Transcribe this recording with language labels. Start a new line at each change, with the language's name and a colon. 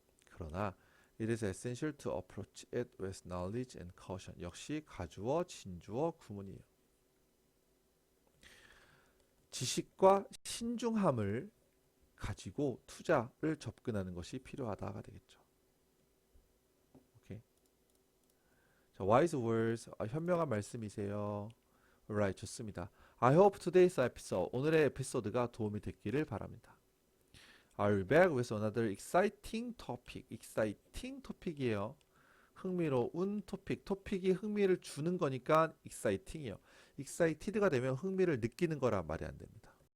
Korean: 그러나
English: it is essential to approach it with knowledge and caution.
Korean: 역시 가주어, 진주어, 구문이에요. 지식과 신중함을 가지고 투자를 접근하는 것이 필요하다가 되겠죠. 오케이. 자,
English: wise words.
Korean: 현명한 말씀이세요.
English: Alright,
Korean: 좋습니다.
English: I hope today's episode,
Korean: 오늘의 에피소드가 도움이 됐기를 바랍니다.
English: I'll be back with another exciting topic. exciting topic이에요.
Korean: 흥미로운 토픽. 토픽이 흥미를 주는 거니까 exciting이에요. excited가 되면 흥미를 느끼는 거란 말이 안 됩니다.